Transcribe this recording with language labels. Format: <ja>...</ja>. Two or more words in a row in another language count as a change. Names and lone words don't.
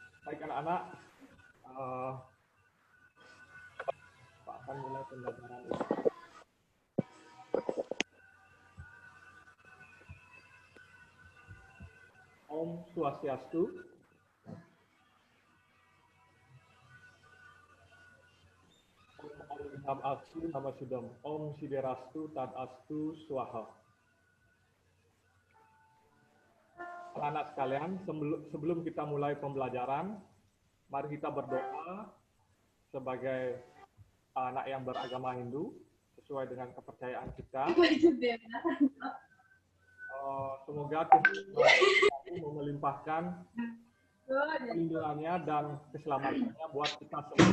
<id>Baik anak-anak, Pak akan mulai pembelajaran ini.</id> <sa>Om Swastiastu. Om Astu Nama Sudam. Om Siderastu Tadastu Swaha.</sa> <id>Anak-anak sekalian, sebelum kita mulai pembelajaran, mari kita berdoa sebagai anak yang beragama Hindu sesuai dengan kepercayaan kita. Semoga Tuhan melimpahkan perlindungannya dan keselamatannya buat kita semua.</id>